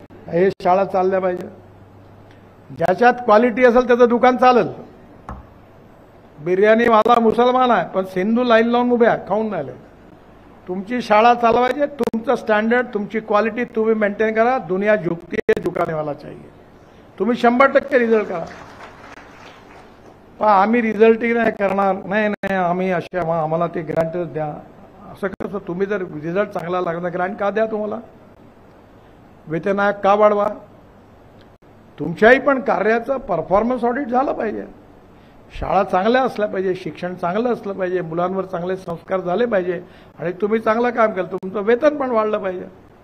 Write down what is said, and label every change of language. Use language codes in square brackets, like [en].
[mr] हे शाळा चालल्या पाहिजे. ज्याच्यात क्वालिटी असेल त्याचं दुकान चालेल. बिर्याणीवाला मुसलमान आहे पण सिंधू लाईन लावून उभे आहे, खाऊन राहिले. तुमची शाळा चालवायची, तुमचं स्टँडर्ड, तुमची क्वालिटी तुम्ही मेंटेन करा. [hi] दुनिया झुकती है, झुकाने वाला चाहिए. [mr] तुम्ही 100% रिझल्ट करा. पण आम्ही रिझल्टही नाही करणार, नाही नाही आम्ही असे आम्हाला ते ग्रँटच द्या, असं कसं? तुम्ही जर रिझल्ट चांगला लागला ग्रँट का द्या? तुम्हाला वेतन आयोग का वाढवा? तुमच्याही पण कार्याचं परफॉर्मन्स ऑडिट झालं पाहिजे. शाळा चांगल्या असल्या पाहिजे, शिक्षण चांगलं असलं पाहिजे, मुलांवर चांगले संस्कार झाले पाहिजे आणि तुम्ही चांगलं काम केलं, तुमचं वेतन पण वाढलं पाहिजे.